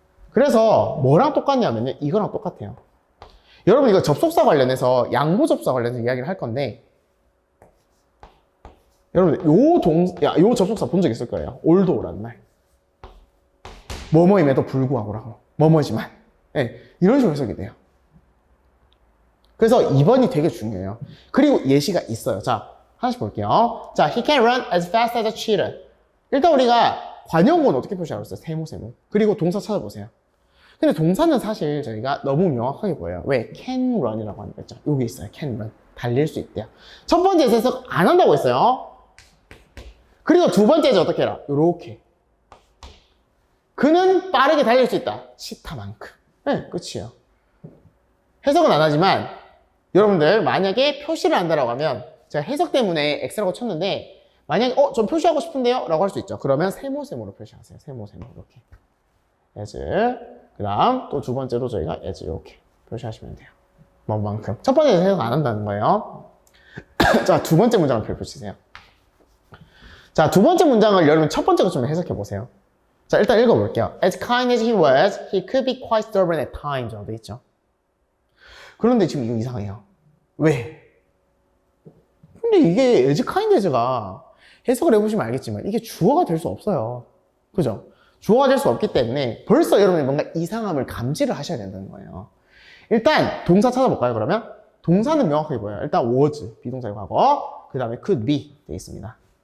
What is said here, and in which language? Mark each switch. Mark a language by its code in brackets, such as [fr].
[ko] 그래서 뭐랑 똑같냐면요, 이거랑 똑같아요. 여러분 이거 접속사 관련해서 양보 접속사 관련해서 이야기를 할 건데, 여러분 요 접속사 본 적 있을 거예요. 올도라는 말. 뭐뭐임에도 불구하고라고. 뭐뭐지만. 네, 이런 식으로 해석이 돼요. 그래서 2번이 되게 중요해요. 그리고 예시가 있어요. 자, 하나씩 볼게요. [en] 자, he can run as fast as a cheetah. [ko] 일단 우리가 관용어는 어떻게 표시하고 있어요? 세모. 그리고 동사 찾아보세요. 근데 동사는 사실 저희가 너무 명확하게 보여요. 왜? can run이라고 하는 거 있죠. 여기 있어요. can run. 달릴 수 있대요. 첫 번째에서 해석 안 한다고 했어요. 그리고 두 번째에서 어떻게 해라? 요렇게. 그는 빠르게 달릴 수 있다. 치타만큼. 네, 끝이에요. 해석은 안 하지만 여러분들 만약에 표시를 한다라고 하면 제가 해석 때문에 X라고 쳤는데 만약에 전 표시하고 싶은데요? 라고 할 수 있죠. 그러면 세모로 표시하세요. 세모 이렇게. as. 그 다음 또 두 번째로 저희가 as 이렇게 표시하시면 돼요. 뭐만큼. 첫 번째에서 해석 안 한다는 거예요. 자, 두 번째 문장을 펼치세요. 자, 두 번째 문장을 여러분 첫 번째 것좀 해석해 보세요. 자, 일단 읽어볼게요. [en] As kind as he was, he could be quite stubborn at times. [ko] 라고 돼 있죠. 그런데 지금 이거 이상해요. 왜? 근데 이게 as kind as가 해석을 해보시면 알겠지만 이게 주어가 될 수 없어요. 그죠? 주어가 될 수 없기 때문에 벌써 여러분이 뭔가 이상함을 감지를 하셔야 된다는 거예요. 일단 동사 찾아볼까요, 그러면? 동사는 명확하게 보여요. 일단 was, 비동사의 과거, 그 다음에 could be 돼 있습니다.